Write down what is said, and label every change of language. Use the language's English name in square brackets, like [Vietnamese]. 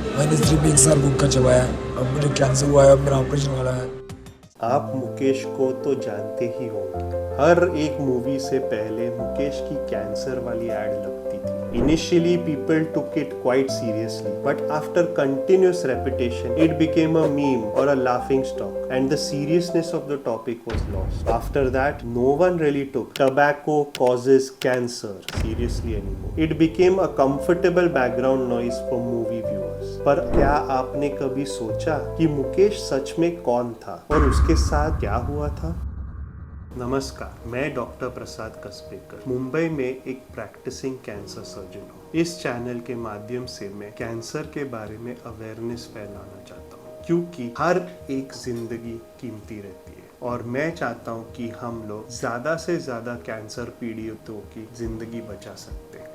[Hindi] मैंने सिर्फ एक साल गुटखा चबाया है। अब मुझे कैंसर हुआ है। अब मेरा ऑपरेशन वाला है। आप मुकेश को तो जानते ही होंगे। हर एक मूवी से पहले मुकेश की कैंसर वाली एड लगती थी। [English] Initially people took it quite seriously, but after continuous repetition it became a meme or a laughing stock, and the seriousness of the topic was lost. After that, no one really took tobacco causes cancer seriously anymore. It became a comfortable background noise for movie viewers. [Hindi] पर क्या आपने कभी सोचा कि मुकेश सच में कौन था और उसके साथ क्या हुआ था? नमस्कार, मैं डॉक्टर प्रसाद कसबेकर मुंबई में एक प्रैक्टिसिंग कैंसर सर्जन हूँ। इस चैनल के माध्यम से मैं कैंसर के बारे में अवेयरनेस फैलाना चाहता हूँ, क्योंकि हर एक जिंदगी कीमती रहती है और मैं चाहता हूँ कि हम लोग ज़्यादा से ज़्यादा कैंसर पीड़ितों की जिंदगी बचा सकते हैं।